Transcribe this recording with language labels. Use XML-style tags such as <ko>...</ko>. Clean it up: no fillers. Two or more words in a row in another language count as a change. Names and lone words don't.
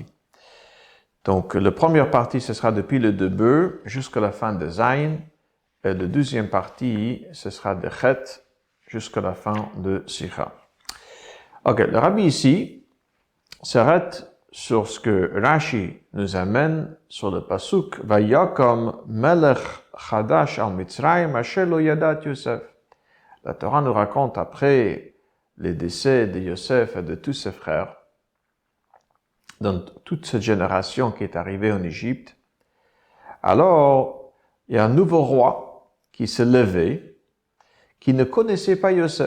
<fr>Donc, la première partie, ce sera depuis le début jusqu'à la fin de Zayin, et la deuxième partie, ce sera de Chet jusqu'à la fin de sikha. Ok, le rabbi ici s'arrête sur ce que Rashi nous amène sur le pasuk</fr> <he>ויקם מלך חדש על מצרים אשר לא ידע יוסף.</he> <fr>La Torah nous raconte après les décès de Yosef et de tous ses frères, dans toute cette génération qui est arrivée en Égypte. Alors, il y a un nouveau roi qui s'est levé, qui ne connaissait pas Yosef.</fr>